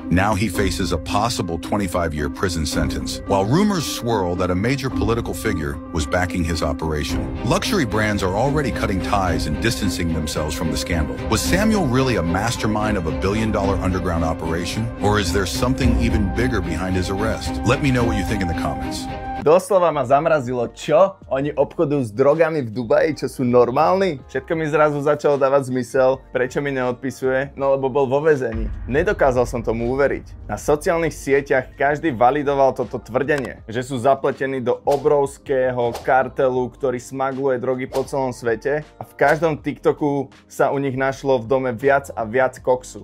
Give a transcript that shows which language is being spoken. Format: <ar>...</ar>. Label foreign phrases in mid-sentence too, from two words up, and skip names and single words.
<en>Now he faces a possible 25-year prison sentence, while rumors swirl that a major political figure was backing his operation. Luxury brands are already cutting ties and distancing themselves from the scandal. Was Samuel really a mastermind of a billion-dollar underground operation? Or is there something even bigger behind his arrest? Let me know what you think in the comments.</en> <sk>Doslova ma zamrazilo, čo? Oni obchodujú s drogami v Dubaji, čo sú normálni? Všetko mi zrazu začalo dávať zmysel, prečo mi neodpisuje, no lebo bol vo väzení. Nedokázal som tomu uveriť. Na sociálnych sieťach každý validoval toto tvrdenie, že sú zapletení do obrovského kartelu, ktorý smagluje drogy po celom svete a v každom TikToku sa u nich našlo v dome viac a viac koksu.</sk>